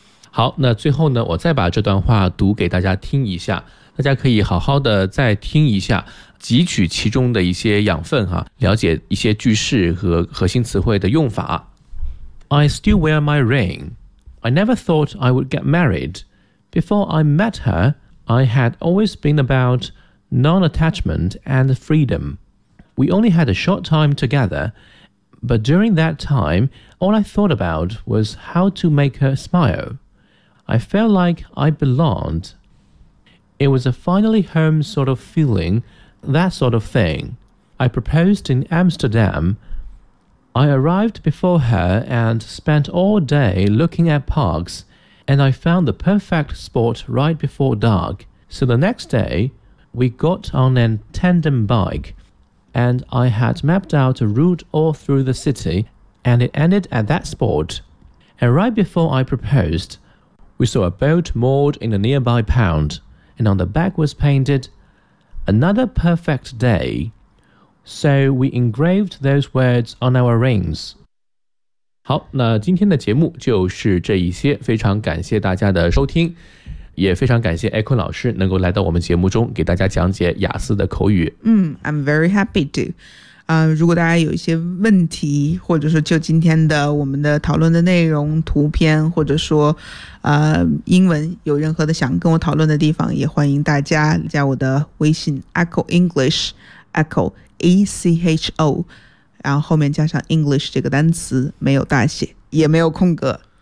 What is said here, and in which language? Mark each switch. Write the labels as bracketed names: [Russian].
[Chinese] 好，那最后呢，我再把这段话读给大家听一下，大家可以好好的再听一下，汲取其中的一些养分啊，了解一些句式和核心词汇的用法。 [English] I still wear my ring. I never thought I would get married. Before I met her, I had always been about non-attachment and freedom. We only had a short time together, but during that time, all I thought about was how to make her smile. I felt like I belonged. It was a finally home sort of feeling,That sort of thing. I proposed in Amsterdam. I arrived before her and spent all day looking at parks, and I found the perfect spot right before dark. So the next day, we got on a tandem bike, and I had mapped out a route all through the city, and it ended at that spot. And right before I proposed, we saw a boat moored in a nearby pond, and on the back was painted,Another perfect day. So we engraved those words on our rings. [Chinese] 好，那今天的节目就是这一些，非常感谢大家的收听，也非常感谢 Echo 老师能够来到我们节目中给大家讲解雅思的口语。 [English] I'm very happy to. [Chinese] 如果大家有一些问题，或者说就今天的我们的讨论的内容、图片，或者说英文有任何的想跟我讨论的地方，也欢迎大家加我的微信 Echo English Echo ACHO， 然后后面加上 English 这个单词，没有大写也没有空格。